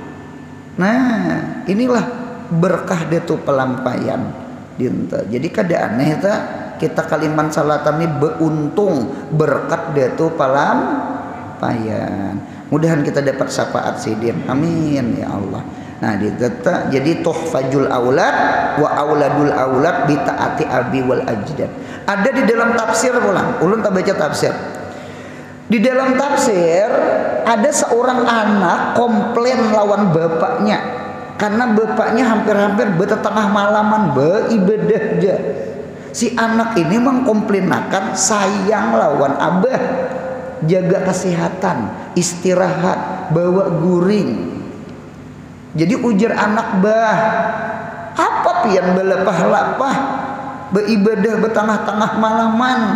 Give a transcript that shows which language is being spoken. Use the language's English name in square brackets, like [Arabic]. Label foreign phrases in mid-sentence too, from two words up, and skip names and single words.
[Banjar] Nah inilah berkah datuk pelampayan. Dinta. Jadi kada aneh ta kita Kalimantan Selatan ini beruntung berkat datuk pelampayan. Mudahan kita dapat syafaat sidin. [Arabic] آمين يا الله. [Banjar] Nah ditata jadi [Arabic] تحفة الأولاد وأولاد الأولاد بطاعة أبي والأجداد. [Banjar] Ada di dalam tafsir pulang. Ulun tak baca tafsir. Di dalam tafsir ada seorang anak komplain lawan bapaknya karena bapaknya hampir-hampir bertengah malaman beribadah aja. Si anak ini mengkomplainakan sayang lawan abah, jaga kesehatan, istirahat, bawa guring. Jadi ujar anak bah, apa pian belepah-lapah beribadah betengah-tengah malaman.